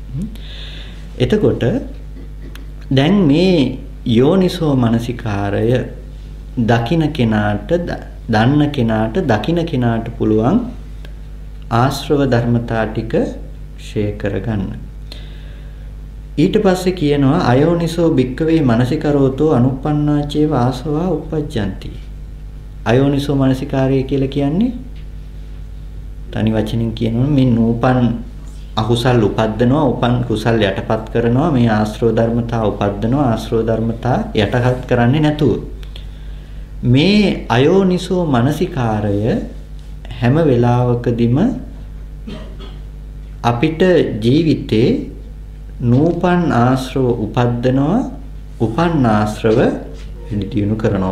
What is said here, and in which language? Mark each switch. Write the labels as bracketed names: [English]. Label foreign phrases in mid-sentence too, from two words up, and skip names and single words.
[Sinhala] එතකොට දැන් මේ යෝනිසෝ මනසිකාරය දකින්න කෙනාට, දන්න කෙනාට, දකින්න කෙනාට පුළුවන් ආශ්‍රව ධර්මතා ටික ක්ෂය කරගන්න. ඊට පස්සේ කියනවා [Pali] අයෝනිසෝ භික්කවේ මනසිකරෝතෝ අනුප්පන්නාචේව ආසවා උපජ්ජಂತಿ. [Sinhala] අයෝනිසෝ මනසිකාරය කියලා කියන්නේ තනි වචනින් කියනවා මේ නූපන් අකුසල් උපද්දනවා, උපන් කුසල් යටපත් කරනවා, මේ ආශ්‍රව ධර්මතා උපද්දනවා, ආශ්‍රව ධර්මතා යටපත් කරන්නේ නැතුව. මේ අයෝනිසෝ මනසිකාරය හැම වෙලාවකදීම අපිට ජීවිතේ නූපන් ආශ්‍රව උපද්දනවා, උපන් ආශ්‍රව දියුණු කරනවා.